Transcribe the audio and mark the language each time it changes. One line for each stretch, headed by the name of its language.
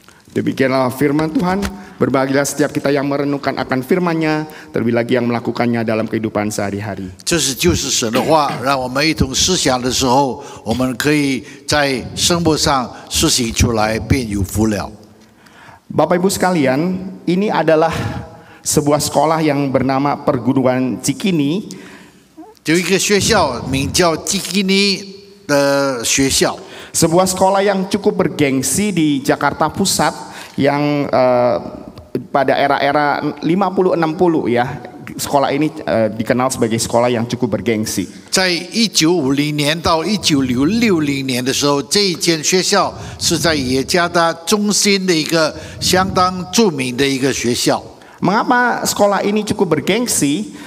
Indonesian: Demikianlah firman Tuhan. Berbahagialah setiap kita yang merenungkan akan firman-Nya, terlebih lagi yang melakukannya dalam kehidupan sehari-hari.
Chinese: 这是就是神的话，让我们一同思想的时候，我们可以在生活上实行出来，便有福了。
Indonesian: Bapak Ibu sekalian, ini adalah sebuah sekolah yang bernama Perguruan Cikini.
Chinese: 有一个学校名叫基基尼的学校，
Indonesian: Sebuah sekolah yang cukup bergengsi di Jakarta Pusat yang pada era-era 50-60 ya. Sekolah ini dikenal sebagai sekolah yang cukup bergengsi.
Chinese: 在1950年到1960年的时候，这一间学校是在耶加达中心的一个相当著名的一个学校。
Indonesian: Mengapa sekolah ini cukup bergengsi?